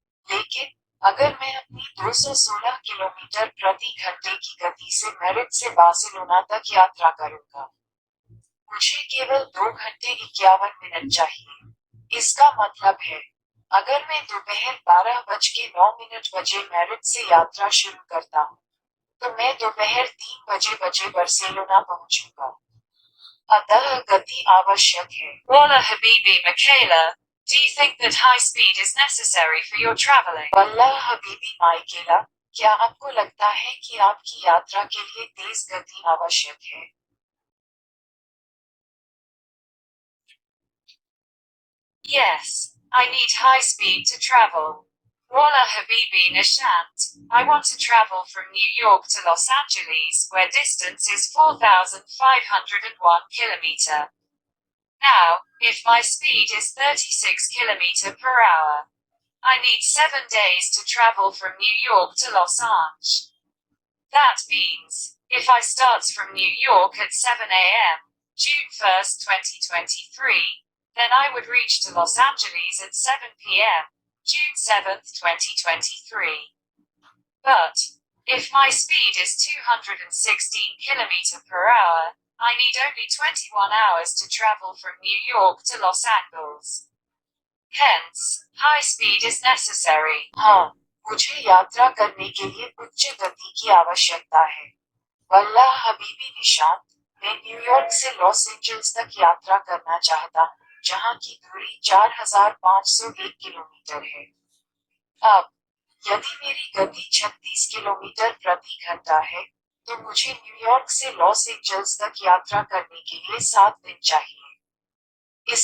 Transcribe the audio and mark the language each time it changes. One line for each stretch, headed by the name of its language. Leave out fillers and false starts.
Hindi: लेकिन, अगर मैं अपनी 216 किलोमीटर प्रति घंटे की गति से मैड्रिड से बार्सिलोना तक यात्रा करूंगा, मुझे केवल 2 घंटे 51 मिनट चाहिए। इसका मतलब है, अगर मैं दोपहर 12:09 बजे मैड्रिड से यात्रा शुरू करता हूँ, तो मैं दोपहर 3 बजे बार्सिलोना पहुंचूंगा। अतः गति आवश्यक है।
English: Walla Habibi Michaela, do you think that high speed is necessary for your traveling?
Hindi: वल्लाह हबीबी माइकेला, क्या आपको लगता है कि आपकी यात्रा के लिए तेज गति आवश्यक है?
English: Yes, I need high speed to travel. Walla Habibi Nishant, I want to travel from New York to Los Angeles, where distance is 4,501 kilometer. Now, if my speed is 36 kilometer per hour, I need 7 days to travel from New York to Los Angeles. That means, if I starts from New York at 7 a.m., June 1st, 2023, then I would reach to Los Angeles at 7 p.m., June 7th, 2023. But, if my speed is 216 km per hour, I need only 21 hours to travel from New York to Los Angeles. Hence, high speed is necessary.
Hindi: हाँ, मुझे यात्रा करने के लिए उच्च गति की आवश्यकता है। वल्लाह हबीबी निशांत, मैं न्यूयॉर्क से लॉस एंजल्स तक यात्रा करना चाहता हूँ, जहाँ की दूरी 4,501 किलोमीटर है। अब, यदि मेरी गति 36 किलोमीटर प्रति घंटा है, तो मुझे न्यूयॉर्क से लॉस एंजल्स तक यात्रा करने के लिए 7 दिन चाहिए।